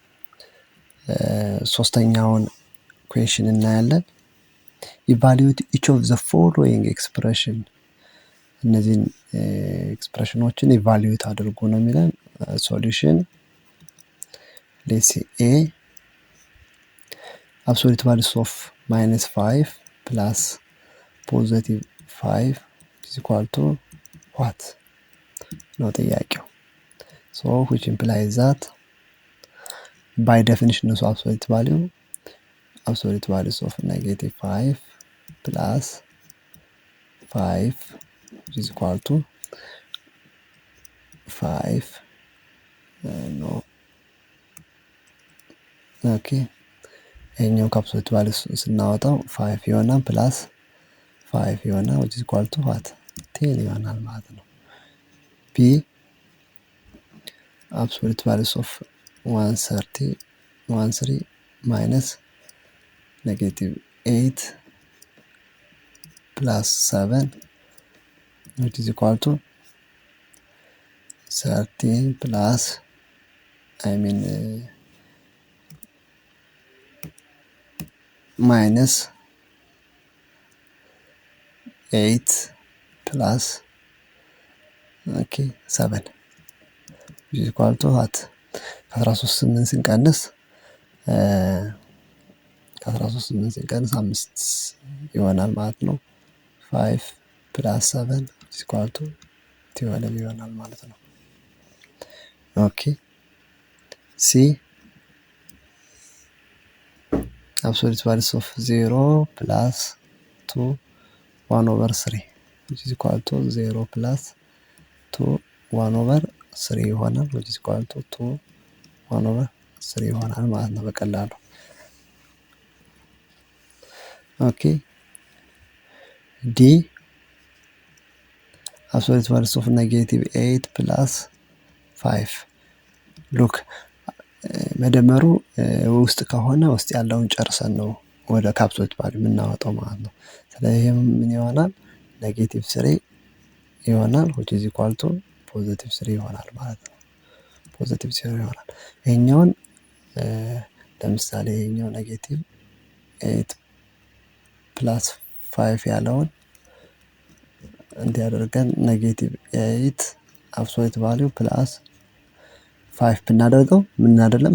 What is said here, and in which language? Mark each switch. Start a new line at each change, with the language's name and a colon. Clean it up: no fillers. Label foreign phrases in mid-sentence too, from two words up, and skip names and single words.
Amharic: ሶስተኛውን ኩዌሽን እናያለን።
English: evaluate each of the following expression።
Amharic: እነዚህን ኤክስፕሬሽኖችን ኢቫሉዌት አድርጎ ነው የሚለን።
English: solution let's see A absolute values of -5 plus positive 5 is equal to what
Amharic: ነው ጥያቄው።
English: so which implies that by definition of absolute values of -5 plus 5 is equal to 5 no okay
Amharic: ይሄኛው ከአብሶሉት ቫሉስ ስናወጣው 5 ይሆናል ፕላስ 5 ይሆናል
English: which is equal to what
Amharic: 10 ይሆናል ማለት ነው። ቢ
English: absolute values of 130 minus -8 plus 7 which is equal to 13 plus minus 8 plus 7 which is equal to what 13 ስንቀንስ
Amharic: 5 ይሆናል ማለት ነው።
English: 5 plus 7 is equal to 12
Amharic: ይሆናል ማለት ነው። ኦኬ ሲ
English: absolute values of 0 plus 2 1/3 which is equal to 0 plus 2 1/3 ይሆናል which is equal to 2 1/3
Amharic: ይሆናል ማለት ነው በቀላሉ። ኦኬ ዲ
English: absolute values of -8 plus 5
Amharic: ሉክ መደመሩ ውስጥ ከሆነ ውስጥ ያለውን ጨርሰን ነው ወደ ከአብሶሉት ቫልዩ የምናወጣው ማለት ነው። ስለዚህ ምን ይሆናል -3 ይሆናል
English: which is equal to
Amharic: +3 ይሆናል ማለት ነው። +3 ይሆናል። ይሄኛውን ለምሳሌ ይሄኛው -8 plus 5 ያለውን እንዲያደርገን
English: -8 absolute value plus 5
Amharic: ብናደርገው ምን አይደለም